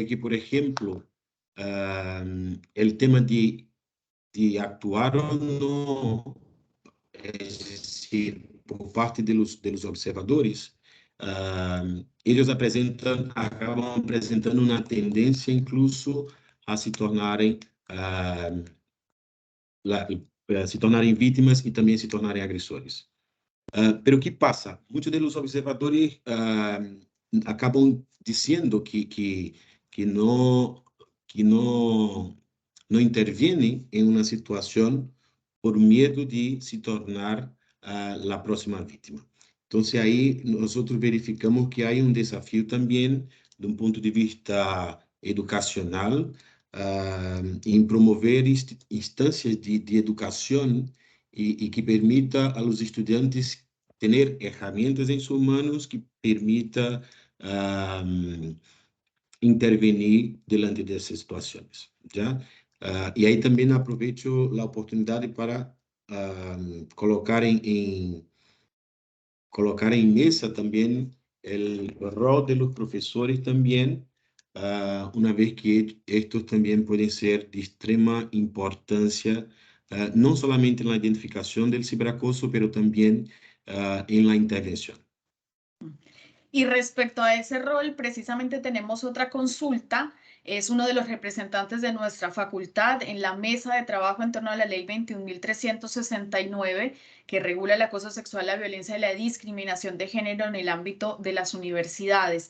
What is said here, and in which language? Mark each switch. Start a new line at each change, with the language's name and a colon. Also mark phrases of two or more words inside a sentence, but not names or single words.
Spanish: que, por ejemplo, el tema de actuar o no, es decir, por parte de los observadores, ellos acaban presentando una tendencia incluso
Portuguese: a se tornarem, se tornarem vítimas
Spanish: y también
Portuguese: se tornarem
Spanish: agresores. Pero ¿qué pasa? Muchos de los observadores acaban diciendo que no, que no, no intervienen en una situación por miedo de
Portuguese: se tornar
Spanish: la próxima víctima. Entonces ahí nosotros verificamos que hay un desafío también de un punto de vista educacional en promover instancias de educación y que permita a los estudiantes tener herramientas en sus manos que permita intervenir delante
Portuguese: dessas situações, já? E aí também aproveito a oportunidade para colocar colocar em mesa também o
Spanish: rol de los
Portuguese: professores também, uma vez que estes também podem ser de extrema importância, não somente na identificação do ciberacoso, mas também em la intervenção.
Spanish: Y respecto a ese rol, precisamente tenemos otra consulta. Es uno de los representantes de nuestra facultad en la mesa de trabajo en torno a la ley 21.369, que regula el acoso sexual, la violencia y la discriminación de género en el ámbito de las universidades.